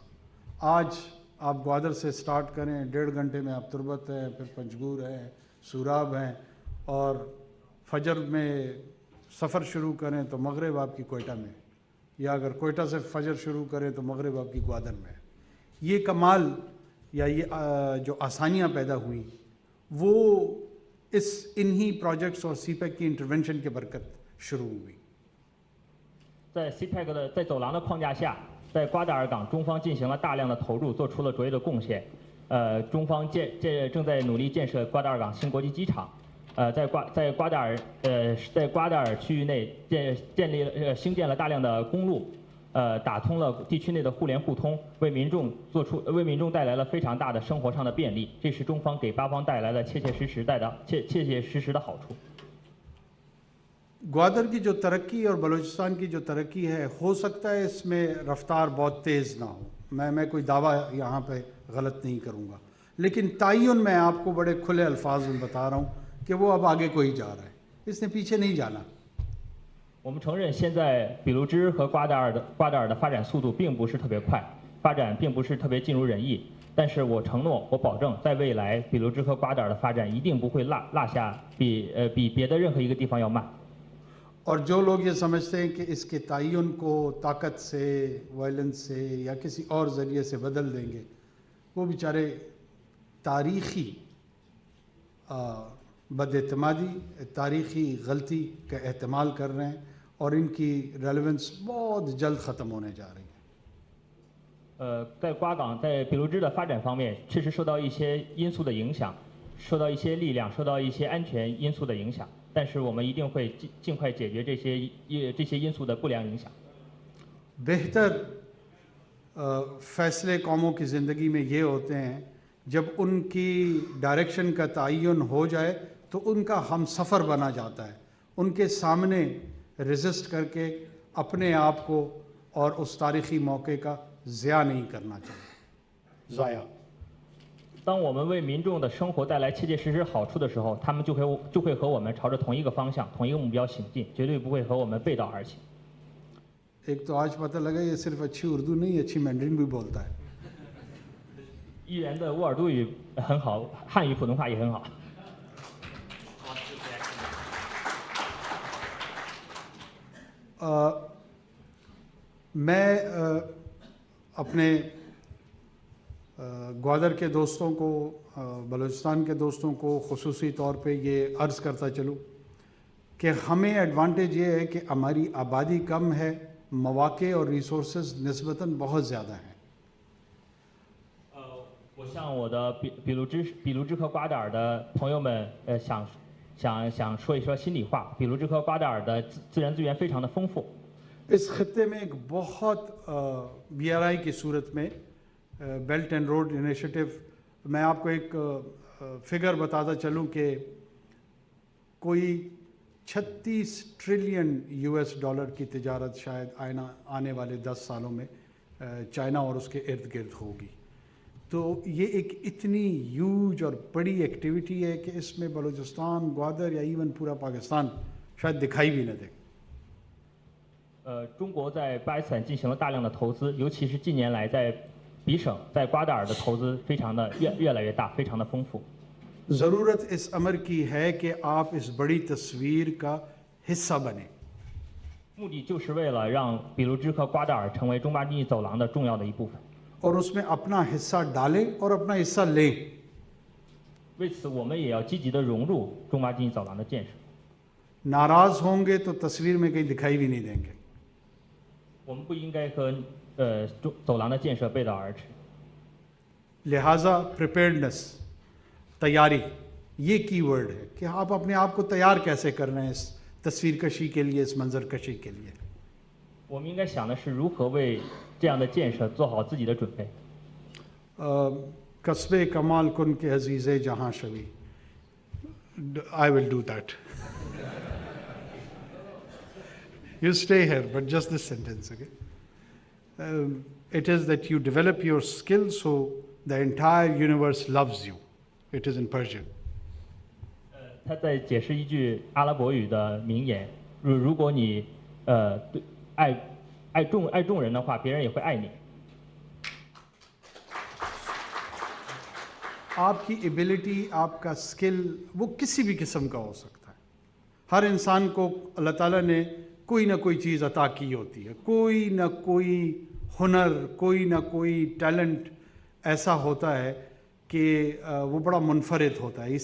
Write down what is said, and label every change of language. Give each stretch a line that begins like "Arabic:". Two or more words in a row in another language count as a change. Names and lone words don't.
Urdu: آج آپ گوادر سے اسٹارٹ کریں، 1.5 گھنٹے میں آپ تربت ہیں، پھر پنجگور ہیں، سوراب ہیں اور فجر میں سفر شروع کریں تو مغرب آپ کی کوئٹہ میں. یا اگر کوئٹہ سے فجر شروع کریں تو مغرب آپ کی گوادر میں ہے. یہ کمال یا یہ جو آسانیاں پیدا ہوئی وہ اس انہی پروجیکٹس اور سی پیک کی انٹروینشن کے برکت شروع ہوئی.
Chinese: 在 CPEC 的在走廊的框架下，在瓜达尔港，中方进行了大量的投入，做出了卓越的贡献。中方正在努力建设瓜达尔港新国际机场。在瓜达尔区域内兴建了大量的公路，打通了地区内的互联互通，为民众带来了非常大的生活上的便利。这是中方给巴方带来了切切实实的好处。
Urdu: گوادر کی جو ترقی اور بلوچستان کی جو ترقی ہے، ہو سکتا ہے اس میں رفتار بہت تیز نہ ہو. میں کوئی دعویٰ یہاں پہ غلط نہیں کروں گا، لیکن تعین میں آپ کو بڑے کھلے الفاظ میں بتا رہا ہوں کہ وہ اب آگے کو ہی جا رہا ہے، اس نے پیچھے نہیں جانا.
Chinese: 我们承认，现在比卢支和瓜达尔的发展速度并不是特别快，发展并不是特别尽如人意。但是我承诺，我保证，在未来，比卢支和瓜达尔的发展一定不会落下比别的任何一个地方要慢。
Urdu: اور جو لوگ یہ سمجھتے ہیں کہ اس کے تعین کو طاقت سے، وائلنس سے یا کسی اور ذریعے سے بدل دیں گے، وہ بیچارے تاریخی بداعتمادی، تاریخی غلطی کا احتمال کر رہے ہیں اور ان کی ریلیونس بہت جلد ختم ہونے جا رہی ہے.
Chinese: 在瓜港，在比卢支的发展方面，确实受到一些因素的影响，受到一些力量，受到一些安全因素的影响。但是我们一定会尽快解决这些因素的不良影响。
Urdu: بہتر فیصلے قوموں کی زندگی میں یہ ہوتے ہیں جب ان کی ڈائریکشن کا تعین ہو جائے تو ان کا ہم سفر بنا جاتا ہے، ان کے سامنے ریزسٹ کر کے اپنے آپ کو اور اس تاریخی موقعے کا ضیاع نہیں کرنا چاہیے. ज़ाया
Chinese: 当我们为民众的生活带来切切实实好处的时候，他们就会和我们朝着同一个方向、同一个目标行进，绝对不会和我们背道而行。
Urdu: ایک تو آج پتا لگا یہ صرف اچھی اردو نہیں، اچھی مینڈرن بھی بولتا ہے.
Chinese: 议员的沃尔多语很好，汉语普通话也很好。
Urdu: میں اپنے گوادر کے دوستوں کو، بلوچستان کے دوستوں کو خصوصی طور پہ یہ عرض کرتا چلوں کہ ہمیں ایڈوانٹیج یہ ہے کہ ہماری آبادی کم ہے، موقعے اور ریسورسز نسبتاً بہت زیادہ ہیں.
Chinese: 我向我的比卢支和瓜达尔的朋友们，想说一说心里话。比卢支和瓜达尔的自然资源非常的丰富。
Urdu: اس خطے میں ایک بہت BRI کی صورت میں بیلٹ اینڈ روڈ انیشیٹو، میں آپ کو ایک فگر بتاتا چلوں کہ کوئی 36 ٹریلین US ڈالر کی تجارت شاید آنے والے 10 سالوں میں چائنا اور اس کے ارد گرد ہوگی. تو یہ ایک اتنی ہیوج اور بڑی ایکٹیویٹی ہے کہ اس میں بلوچستان، گوادر یا ایون پورا پاکستان شاید دکھائی بھی نہ دے.
Chinese: 中国在巴基斯坦进行了大量的投资，尤其是近年来在比省、在瓜达尔的投资非常的越来越大，非常的丰富。
Urdu: ضرورت اس امر کی ہے کہ آپ اس بڑی تصویر کا حصہ بنے.
Chinese: 目的就是为了让比卢支和瓜达尔成为中巴经济走廊的重要的一部分。
Urdu: اور اس میں اپنا حصہ ڈالیں اور اپنا حصہ لیں.
Chinese: 为此，我们也要积极的融入中巴经济走廊的建设。
Urdu: ناراض ہوں گے تو تصویر میں کہیں دکھائی بھی نہیں دیں گے.
Chinese: 我们不应该和走廊的建设背道而驰。
Urdu: لہٰذا پریپیئرڈنس، تیاری، یہ کی ورڈ ہے کہ آپ اپنے آپ کو تیار کیسے کر رہے ہیں اس تصویر کشی کے لیے، اس منظر کشی کے لیے.
Chinese: 我们应该想的是如何为这样的建设做好自己的准备。
Persian: کسب کمال کن که عزیز جهان شوی,
English: I will do that. You stay here, but just this sentence, okay? It is that you develop your skills so the entire universe loves you. It is in Persian.
Chinese: 他在解释一句阿拉伯语的名言：如果你对爱众人的话，别人也会爱你。
Urdu: آپ کی ایبلٹی، آپ کا اسکل وہ کسی بھی قسم کا ہو سکتا ہے. ہر انسان کو اللہ تعالیٰ نے کوئی نہ کوئی چیز عطا کی ہوتی ہے، کوئی نہ کوئی ہنر، کوئی نہ کوئی ٹیلنٹ ایسا ہوتا ہے کہ وہ بڑا منفرد ہوتا ہے.